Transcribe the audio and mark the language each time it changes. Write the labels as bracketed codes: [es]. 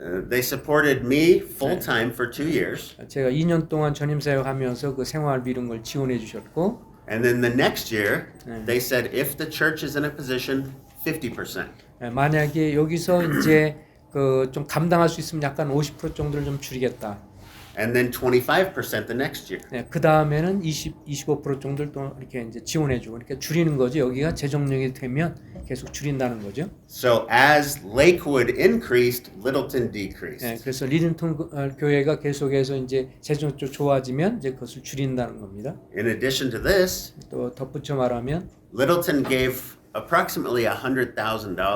[en] They supported me full time for 2 years, [ko] 제가 2년 동안 전임 사역하면서 그 생활비 이런 걸 지원해 주셨고 [en] and then the next year they said if the church is in a position, 50%. [ko] 만약에 여기서 이제 그 좀 감당할 수 있으면 약간 50% 정도를 좀 줄이겠다. [en] And then 25% the next year. [ko] 그 다음에는 25% 정도를 또 이렇게 이제 지원해주고, 그러니까 줄이는 거죠. 여기가 재정력이 되면 계속 줄인다는 거죠. [en] So as Lakewood increased, Littleton decreased. [ko] 그래서 리틀턴 교회가 계속해서 이제 재정적으로 좋아지면 이제 그것을 줄인다는 겁니다. [en] In addition to this, [ko] 또 덧붙여 말하면 [en] Littleton gave approximately $100,000